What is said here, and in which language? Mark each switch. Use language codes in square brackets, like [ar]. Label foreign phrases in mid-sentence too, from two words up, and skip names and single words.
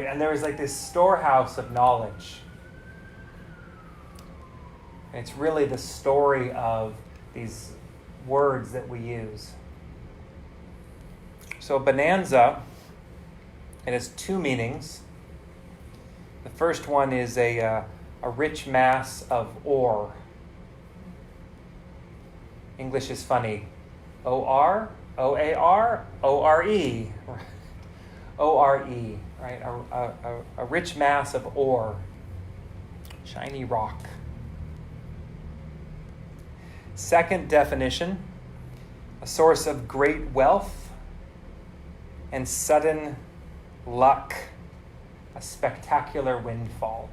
[en] And there was like this storehouse of knowledge. And it's really the story of these words that we use. So bonanza, it has two meanings. The first one is a rich mass of ore. English is funny. O-R, O-A-R, O-R-E. O-R-E, right? A rich mass of ore. Shiny rock. Second definition, a source of great wealth and sudden luck, a spectacular windfall.